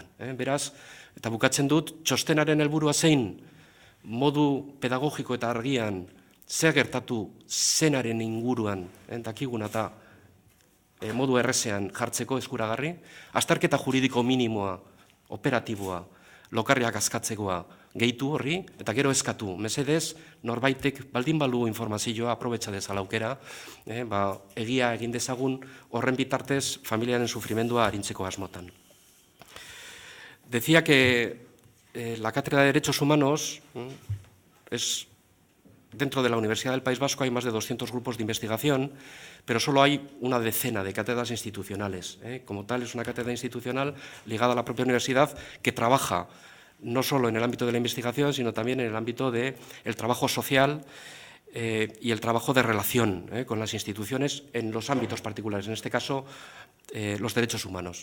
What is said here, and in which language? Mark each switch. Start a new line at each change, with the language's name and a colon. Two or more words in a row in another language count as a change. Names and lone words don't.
Basque: Beraz, eta bukatzen dut, txostenaren helburua zein modu pedagogiko eta argian zer gertatu zenaren inguruan, dakiguna eta modu errezean jartzeko eskuragarri, azterketa juridiko minimoa, operatiboa, lokarriak askatzekoa gehitu horri, eta gero eskatu, mesedez, norbaitek baldin balu informazioa aprobetsa dezala aukera, egia egin dezagun horren bitartez familiaren sufrimendua arintzeko asmotan.
Spanish: Decía que la Cátedra de Derechos Humanos es, dentro de la Universidad del País Vasco hay más de 200 grupos de investigación, pero solo hay una decena de cátedras institucionales. Como tal, es una cátedra institucional ligada a la propia universidad que trabaja no solo en el ámbito de la investigación, sino también en el ámbito del trabajo social y el trabajo de relación con las instituciones en los ámbitos particulares, en este caso los derechos humanos.